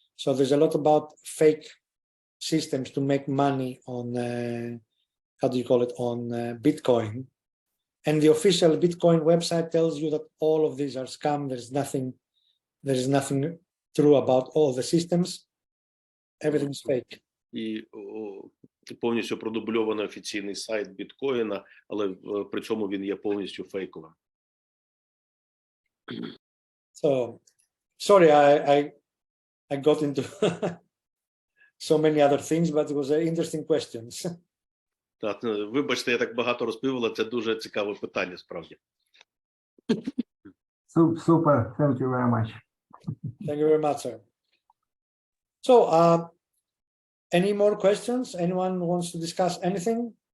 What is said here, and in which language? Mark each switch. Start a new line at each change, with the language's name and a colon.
English: So there's a lot about fake systems to make money on, how do you call it, on Bitcoin. And the official Bitcoin website tells you that all of these are scam. There is nothing true about all the systems. Everything is fake.
Ukrainian: І повністю продубльований офіційний сайт біткоїна, але при цьому він є повністю фейковим.
English: So, sorry, I got into so many other things, but it was interesting questions.
Ukrainian: Так, вибачте, я так багато розповів, але це дуже цікаве питання, справді.
English: Super, thank you very much. Thank you very much, sir. So, any more questions? Anyone wants to discuss anything?